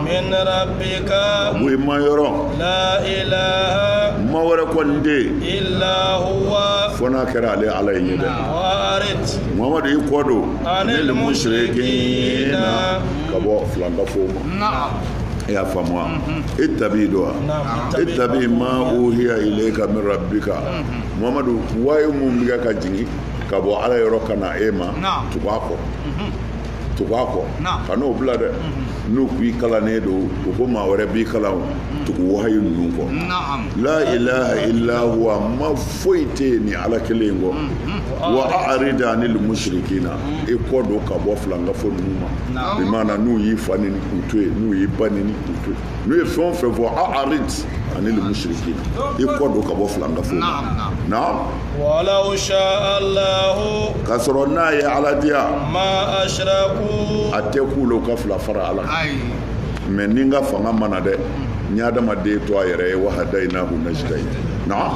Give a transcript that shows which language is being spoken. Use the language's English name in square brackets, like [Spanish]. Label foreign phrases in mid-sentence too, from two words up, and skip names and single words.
[Arabic] من ربك [Bambara] o ye mayɔrɔ [Arabic] لا إله [Bambara] ma wɛrɛ kɔni tɛ [Arabic] إلا هو [Bambara] fo n'a kɛra ale ala ye ɲɛ dɛ [Arabic] warit [Bambara] muhamadu y'i kɔ don [Arabic] عن المشركين [Bambara] ka bɔ filankafo ma e y'a faamu [Arabic] واتبع [Bambara] do [Arabic] واتبع ما أوحي إليك من ربك [Bambara] muhamadu wayu mun bɛ ka jigin ka bɔ ala yɔrɔ ka na e ma tugu a kɔ tugako kano bila dɛ n'u k'i kalannen don u ko maa wɛrɛ b'i kalan tugu wahayi ninnu kɔ [Arabic] لا إله إلا هو [Bambara] ma foyi tɛ ni ala kelen kɔ [Arabic] وأعرض عن المشركين [Bambara] i kɔ don ka bɔ filangafo ninnu ma bi maana n'u y'i fa ni k'u to yen n'u y'i ba ni k'u to yen n'u ye fɛn o fɛn fɔ [Arabic] أعرض عن المشركين [Bambara] i kɔ don ka bɔ filangafo ma naam [Arabic] ولو شاء الله [Bambara] k'a sɔrɔ n'a ye ala diya [Arabic] ما أشركوا [Bambara] a tɛ k'u la u ka fila fara ala mɛ ni n ka fanga mana dɛ n ye adamaden to a yɛrɛ ye [Arabic] وهديناه النجدين [Bambara] naam